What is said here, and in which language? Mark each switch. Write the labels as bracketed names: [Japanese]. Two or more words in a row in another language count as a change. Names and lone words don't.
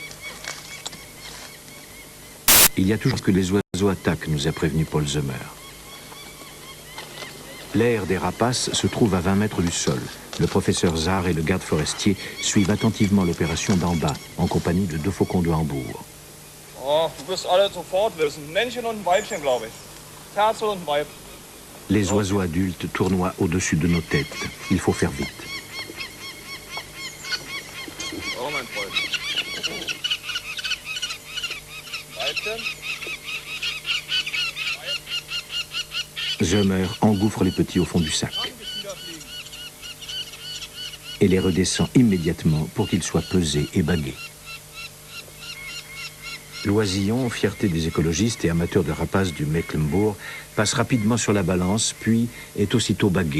[French] Il y a toujours que les oiseaux attaquent, nous a prévenu Paul Zeumer. L'aire des rapaces se trouve à 20 mètres du sol. Le professeur Zahr et le garde forestier suivent attentivement l'opération d'en bas, en compagnie de 2 faucons de Hambourg. [German] Oh, du wirst alle sofort wissen. Ein Männchen und ein Weibchen, glaube ich. Terzel und Weib. [French] Les oiseaux adultes tournoient au-dessus de nos têtes. Il faut faire vite. [German] Oh, mein Freund. Weibchen. [French] Zeumer engouffre les petits au fond du sac et les redescend immédiatement pour qu'ils soient pesés et bagués. L'oisillon, fierté des écologistes et amateurs de rapaces du Mecklembourg, passe rapidement sur la balance, puis est aussitôt bagué.